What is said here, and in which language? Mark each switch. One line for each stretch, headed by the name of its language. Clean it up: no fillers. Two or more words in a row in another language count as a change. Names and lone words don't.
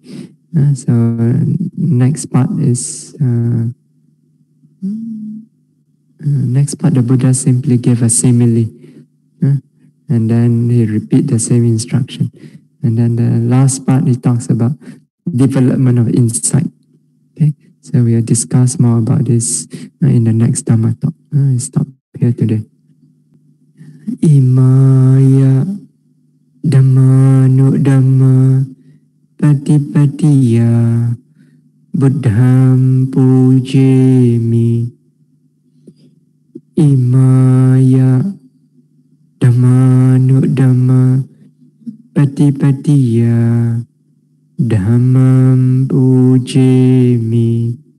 English: So next part is the Buddha simply gave a simile, and then he repeat the same instruction. And then the last part, he talks about development of insight. Okay, so we'll discuss more about this in the next Dhamma talk. I'll stop here today.
Pali: Imaya Dhammanu Dhamma Patipatiya Buddham Pujemi. Imaya Dhammanu Dhamma Patipatiya Dhammam Pujemi.